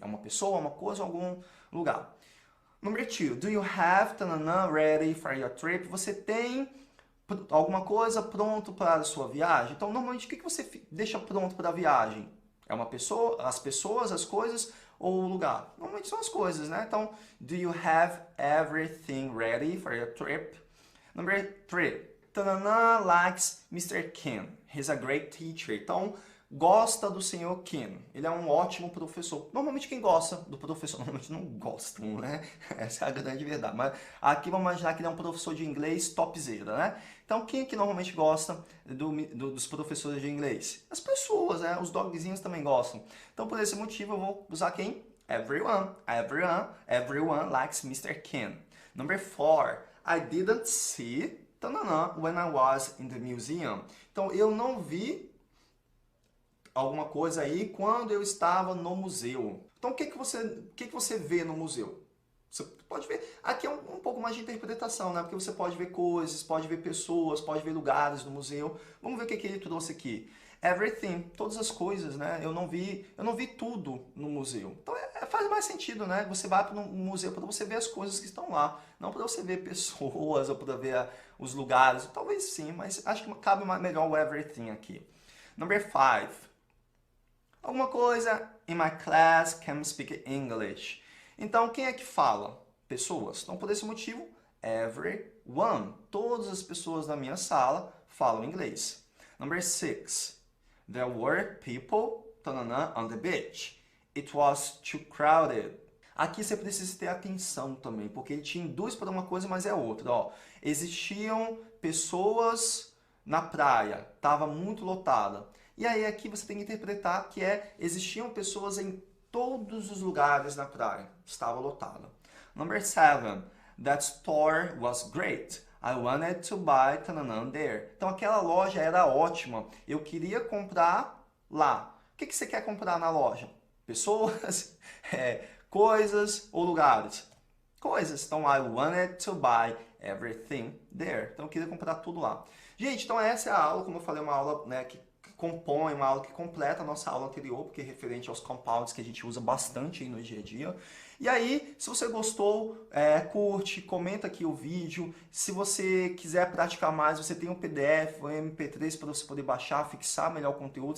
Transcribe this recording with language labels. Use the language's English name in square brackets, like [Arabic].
[Portuguese] É uma pessoa, uma coisa, algum lugar. Número 2. [English] Do you have tanana, ready for your trip? [Portuguese] Você tem alguma coisa pronto para a sua viagem. Então, normalmente, o que você deixa pronto para a viagem? É uma pessoa, as pessoas, as coisas ou o lugar? Normalmente são as coisas, né? Então, [English] do you have everything ready for your trip? Number 3. Tanana likes Mr. Kim. He's a great teacher. [Portuguese] Então, gosta do senhor Kim. Ele é um ótimo professor. Normalmente quem gosta do professor, normalmente não gostam, né? Essa é a grande verdade. Mas aqui vamos imaginar que ele é um professor de inglês topzera, né? Então, quem que normalmente gosta dos professores de inglês? As pessoas, né? Os dogzinhos também gostam. Então, por esse motivo, eu vou usar quem? [English] Everyone. Everyone likes Mr. Kim. Number 4. I didn't see when I was in the museum. [Portuguese] Então, eu não vi alguma coisa aí quando eu estava no museu. Então, o que você vê no museu? Você pode ver, aqui é um pouco mais de interpretação, né? Porque você pode ver coisas, pode ver pessoas, pode ver lugares no museu. Vamos ver o que ele trouxe aqui. Everything, todas as coisas, né? Eu não vi tudo no museu. Então faz mais sentido, né? Você vai para um museu para você ver as coisas que estão lá, não para você ver pessoas ou para ver os lugares. Talvez sim, mas acho que cabe melhor o everything aqui. [English] Number 5. [Portuguese] Alguma coisa [English] in my class can speak English. [Portuguese] Então, quem é que fala? Pessoas. Então, por esse motivo, everyone. Todas as pessoas da minha sala falam inglês. [English] Number 6. There were people on the beach. It was too crowded. [Portuguese] Aqui você precisa ter atenção também, porque ele te induz para uma coisa, mas é outra. Ó. Existiam pessoas na praia, estava muito lotada. E aí aqui você tem que interpretar que existiam pessoas em todos os lugares na praia. Estava lotada. [English] Number 7. That store was great. I wanted to buy tananan there. [Portuguese] Então aquela loja era ótima. Eu queria comprar lá. O que você quer comprar na loja? Pessoas, coisas ou lugares? Coisas. Então [English] I wanted to buy everything there. [Portuguese] Então eu queria comprar tudo lá. Gente, então essa é a aula, como eu falei, uma aula, né, que compõe, uma aula que completa a nossa aula anterior, porque é referente aos compounds que a gente usa bastante aí no dia a dia. E aí, se você gostou, curte, comenta aqui o vídeo. Se você quiser praticar mais, você tem um PDF, um MP3 para você poder baixar, fixar melhor o conteúdo.